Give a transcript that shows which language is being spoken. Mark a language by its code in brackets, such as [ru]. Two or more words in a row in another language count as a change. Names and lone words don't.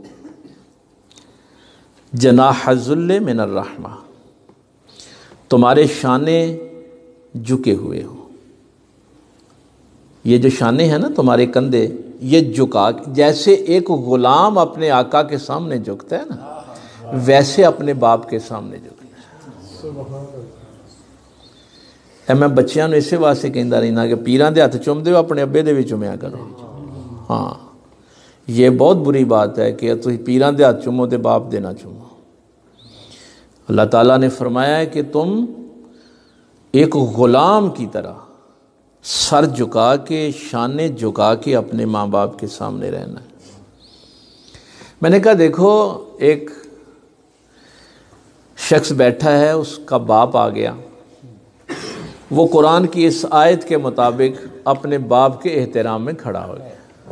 [ar] جناح الذل من الرحمہ، [ur] تمہارے شانے جھکے ہوئے ہو، یہ جو شانے ہیں نا تمہارے کندھے، یہ جھکا، جیسے ایک غلام اپنے آقا کے سامنے جھکتا ہے نا، ویسے اپنے باپ کے سامنے جھکنا ہے۔ [pa] میں بچیاں نوں اسے واسطے کہندا رہنا کہ پیراں دے ہاتھ چوم دیو، اپنے ابے دے بھی چومیا کرو۔ ہاں، [ur] یہ بہت بری بات ہے [pa] کہ تسی پیراں دے ہاتھ چومو تے باپ دے نہ چومو۔ [ur] اللہ تعالیٰ نے فرمایا ہے کہ تم ایک غلام کی طرح سر جھکا کے، شانے جھکا کے اپنے ماں باپ کے سامنے رہنا ہے۔ میں نے کہا دیکھو، ایک شخص بیٹھا ہے، اس کا باپ آ گیا، وہ قرآن کی اس آیت کے مطابق اپنے باپ کے احترام میں کھڑا ہو گیا۔